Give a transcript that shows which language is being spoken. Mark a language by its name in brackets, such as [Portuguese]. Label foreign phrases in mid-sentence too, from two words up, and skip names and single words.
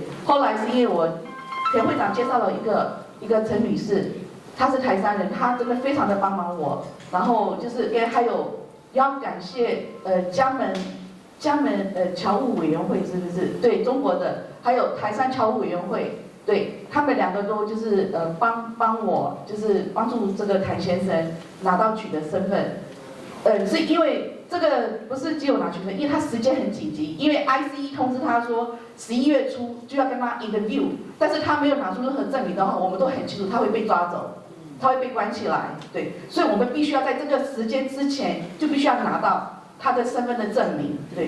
[Chinese] 後來是因為我田會長介紹了一個陳女士，她是台山人，她真的非常的幫忙我，然後就是還有要感謝江門僑務委員會是不是？對，中國的，還有台山僑務委員會，對，他們2個都就是幫我，就是幫助這個譚先生拿到取得身份。是因為这个不是只有拿学生，因为他时间很紧急，因为 ICE 通知他说11月初就要跟他 interview， 但是他没有拿出任何证明的话，我们都很清楚他会被抓走，他会被关起来，对，所以我们必须要在这个时间之前就必须要拿到他的身份的证明，对。